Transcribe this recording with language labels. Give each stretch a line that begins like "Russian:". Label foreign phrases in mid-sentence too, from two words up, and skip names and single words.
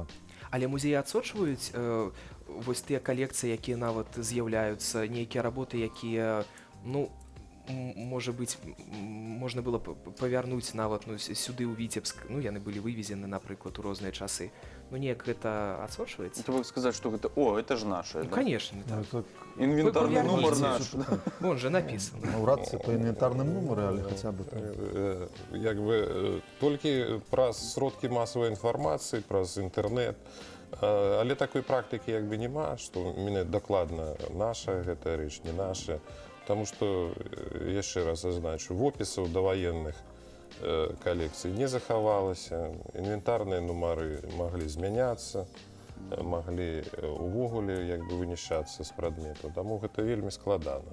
Belarusian: Але музеі адсочваюць вось тыя калекцыі, якія нават з'яўляюцца, нейкія работы, якія, ну, можа быць, можна было павярнуць нават сюды ў Віцебск. Ну, яны былі вывезены, напрыклад, у розныя часы. Ну, неяк гэта адсочваецца?
Russian: Это вы
Belarusian: сказаць, што гэта,
Russian: о, это ж наше, ну, да? конечно.
Belarusian: Інвентарны нумар наш.
Russian: Вон же написано.
Belarusian: Наўрад ці па інвентарным нумары, але хаця б як бы толькі праз сродкі масавай інфармацыі, праз інтэрнэт. Але такой практыкі як бы няма, што менавіта дакладна наша гэтая рэч, не наша. Таму што, яшчэ раз зазначу, вопісаў даваенных калекцый не захавалася, інвентарныя нумары маглі змяняцца, маглі увогуле як бы вынішчацца з прадметаў, таму гэта вельмі складана.